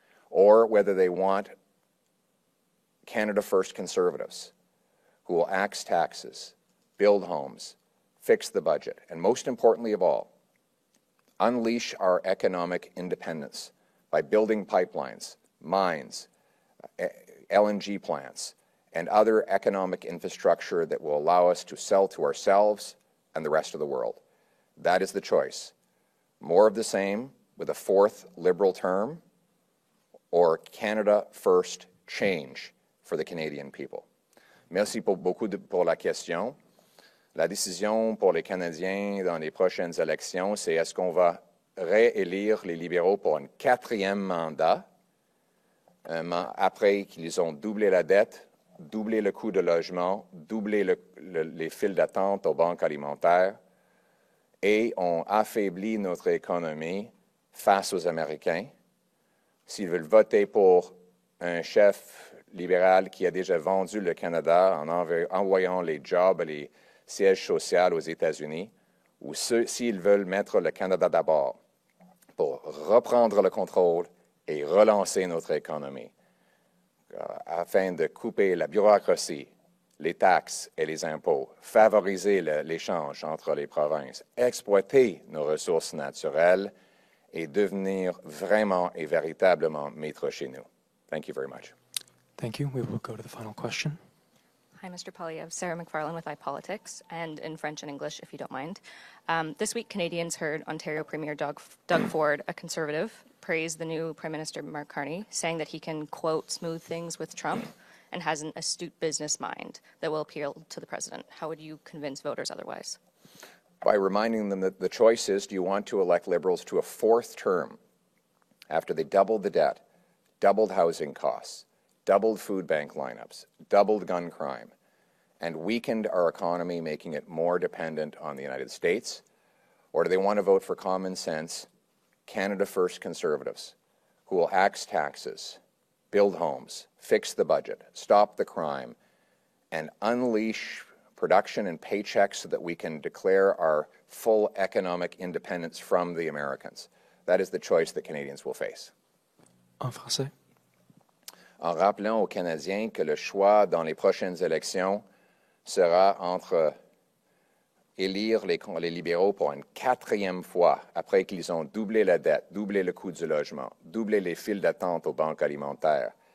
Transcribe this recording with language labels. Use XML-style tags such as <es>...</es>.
<en>Or whether they want Canada First conservatives who will axe taxes, build homes, fix the budget, and most importantly of all, unleash our economic independence by building pipelines, mines, LNG plants, and other economic infrastructure that will allow us to sell to ourselves and the rest of the world. That is the choice. More of the same with a fourth Liberal term, or Canada First change for the Canadian people.</en> <fr>Merci beaucoup pour la question. La décision pour les Canadiens dans les prochaines élections, c'est est-ce qu'on va réélire les libéraux pour un quatrième mandat, après qu'ils ont doublé la dette, doublé le coût de logement, doublé les files d'attente aux banques alimentaires, et ont affaibli notre économie face aux Américains. S'ils veulent voter pour un chef libéral qui a déjà vendu le Canada en envoyant les jobs et les sièges sociaux aux États-Unis, ou s'ils veulent mettre le Canada d'abord pour reprendre le contrôle et relancer notre économie, afin de couper la bureaucratie, les taxes et les impôts, favoriser l'échange entre les provinces, exploiter nos ressources naturelles et devenir vraiment et véritablement maîtres chez nous.</fr> <en>Thank you very much. Thank you. We will go to the final question. Hi, Mr. Poilievre. Sarah McFarlane with iPolitics, and in French and English, if you don't mind. This week, Canadians heard Ontario Premier Doug Ford, a Conservative, praise the new Prime Minister Mark Carney, saying that he can, quote, smooth things with Trump and has an astute business mind that will appeal to the President. How would you convince voters otherwise? By reminding them that the choice is, do you want to elect Liberals to a fourth term after they doubled the debt, doubled housing costs, doubled food bank lineups, doubled gun crime, and weakened our economy, making it more dependent on the United States? Or do they want to vote for common sense, Canada First conservatives who will axe taxes, build homes, fix the budget, stop the crime, and unleash production and paychecks so that we can declare our full economic independence from the Americans? That is the choice that Canadians will face.</en> <fr>En français. En rappelant aux Canadiens que le choix dans les prochaines élections sera entre élire les libéraux pour une quatrième fois après qu'ils ont doublé la dette, doublé le coût du logement, doublé les files d'attente aux banques alimentaires</fr>